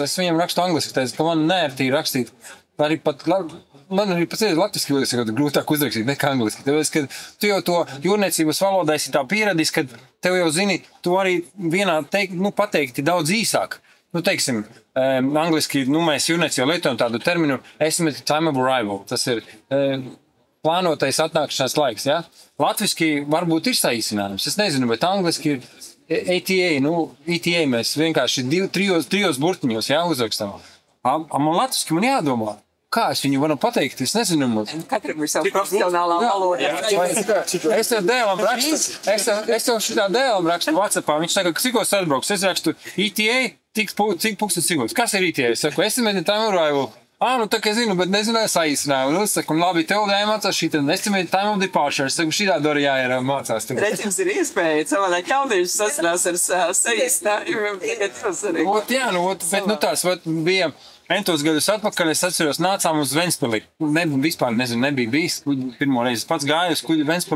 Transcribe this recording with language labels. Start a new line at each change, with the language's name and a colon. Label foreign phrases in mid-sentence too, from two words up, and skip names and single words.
Latvian: Es viņiem rakstu angliski, teicu, ka man neērtīgi rakstīt. Arī pat, man arī pats latviski liekas, ka grūtāk uzrakstīt nekā angliski. Tāpēc, ka tu jau to jūrniecības valodā esi tā pieradis, ka tev jau zini, tu arī vienā pateikti daudz īsāk. Teiksim, angliski, mēs jūrniecībā lietojam tādu terminu
English: estimate time of arrival.
Latvian: Tas ir plānotais atnākšanās laiks, ja? Latviski varbūt ir saīsinājums, es nezinu, bet angliski ir ETA mēs vienkārši 3 burtiņos, ja, uzrakstam. Man latviski man jādomā. Kā es viņu varu pateikt? Es nezinu. Katram ir savu profesionālā valoda. Es tev dēlam rakstu. Es tev šitā dēlam rakstu WhatsAppā. Viņš saka, cikos atbrauks. Es rakstu ETA, cik pūkstens cikos. Kas ir ETA? Es saku,
English: estimate time of arrival.
Latvian: Tā kā zinu, bet nezinu, saīsināju. Es saku, labi, tev jāmācās šī
English: estimate time of departure.
Latvian: Es saku, šitā dori jāmācās. Redz, jums ir iespēja savādāk jauniešus sasinās ar saīsinājumiem. Jā, bet tās bija... Entos gadus atpakaļ es atceros, nācām uz Ventspili. Vispār nezinu, nebija bijis. Pirmo reizi pats gāju uz kuģi Ventspilī.